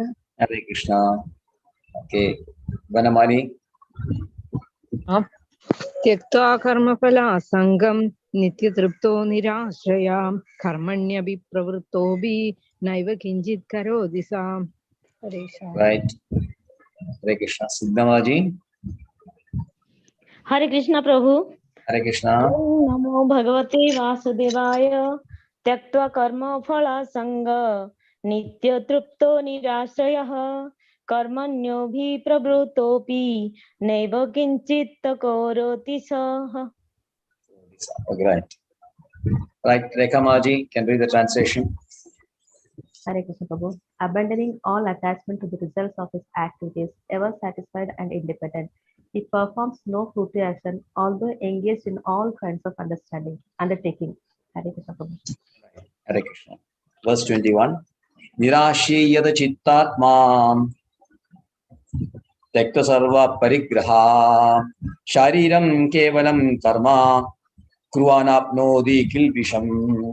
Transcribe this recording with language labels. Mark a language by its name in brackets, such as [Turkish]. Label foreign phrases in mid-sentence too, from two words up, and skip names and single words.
[Sanskrit] हरे कृष्ण. [English] Okay, Vanamali. [Sanskrit] त्यक्त्वा कर्मफलासङ्गं नित्यतृप्तो निराश्रया कर्मण्यभिप्रवृत्तोऽपि नैव किञ्चित् करोति सा. हरे कृष्ण. [English] Right. [Sanskrit] हरे कृष्ण. [English] Siddhamaji. [Sanskrit] हरे कृष्ण प्रभु. हरे कृष्ण. ओम नमो भगवते वासुदेवाय. त्यक्त्वा कर्मफलासङ्ग नित्य तृप्तो निराश्रयः कर्मण्योऽभिप्रवृत्तोऽपि नैव किञ्चित् करोति सः. [English] Right. Right. Rekamaji can read the translation. [Sanskrit] हरे कृष्ण प्रभु. [English] Abandoning all attachment to the results of his activities, ever satisfied and independent, he performs no fruitive action, although engaged in all kinds of undertaking. [Sanskrit] हरे कृष्ण प्रभु. हरे कृष्ण. [English] Verse 21. [Sanskrit] निराशी यद चित्तात्मा त्यक्त सर्व परिग्रह शरीरं केवलं कर्म कुर्वन्नाप्नोति किल्बिषम्.